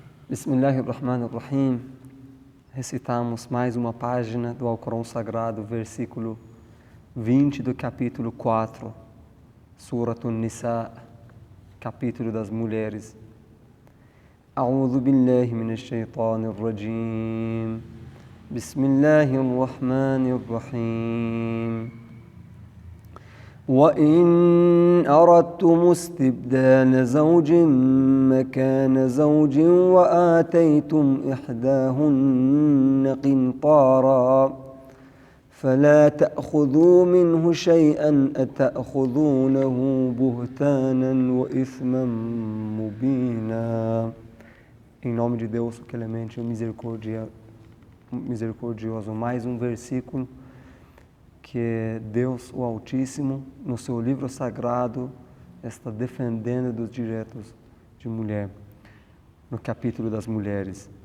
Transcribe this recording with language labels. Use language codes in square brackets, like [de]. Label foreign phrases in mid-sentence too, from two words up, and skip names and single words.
[ar] بسم الله الرحمن الرحيم. [pt] Recitamos mais uma página do Alcorão Sagrado, versículo 20 do capítulo 4, Surat An-Nisa, capítulo das mulheres. [ar] أعوذ بالله من الشيطان الرجيم. بسم الله الرحمن الرحيم. وَإِنْ أَرَدْتُمُ اسْتِبْدَالَ زَوْجٍ مَكَانَ زَوْجٍ وَآتَيْتُمْ إِحْدَاهُنَّ قِنْطَارًا فَلَا تَأْخُذُوا مِنْهُ شَيْئًا أَتَأْخُذُونَهُ بُهْتَانًا وَإِثْمًا مُبِينًا. [pt] Em nome de Deus, o clemente e o misericordioso, mais um versículo que Deus, o Altíssimo, no seu livro sagrado, está defendendo dos direitos de mulher, no capítulo das mulheres.